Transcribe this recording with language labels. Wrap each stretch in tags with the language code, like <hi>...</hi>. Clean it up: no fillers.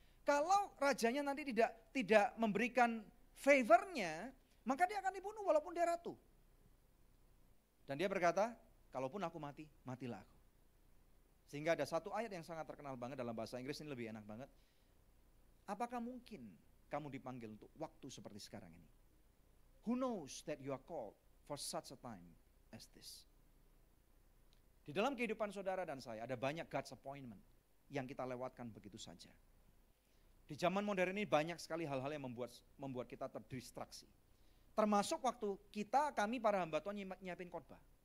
<id>Kalau rajanya nanti tidak memberikan favornya, maka dia akan dibunuh walaupun dia ratu. Dan dia berkata, kalaupun aku mati, matilah aku. Sehingga ada satu ayat yang sangat terkenal banget dalam bahasa Inggris, ini lebih enak banget. Apakah mungkin kamu dipanggil untuk waktu seperti sekarang ini?</id> <en>Who knows that you are called for such a time as this?</en> <id>Di dalam kehidupan saudara dan saya ada banyak</id> <en>God's appointment</en> <id>yang kita lewatkan begitu saja. Di zaman modern ini banyak sekali hal-hal yang membuat kita terdistraksi. Termasuk waktu kami para hamba Tuhan nyiapin khotbah.</id>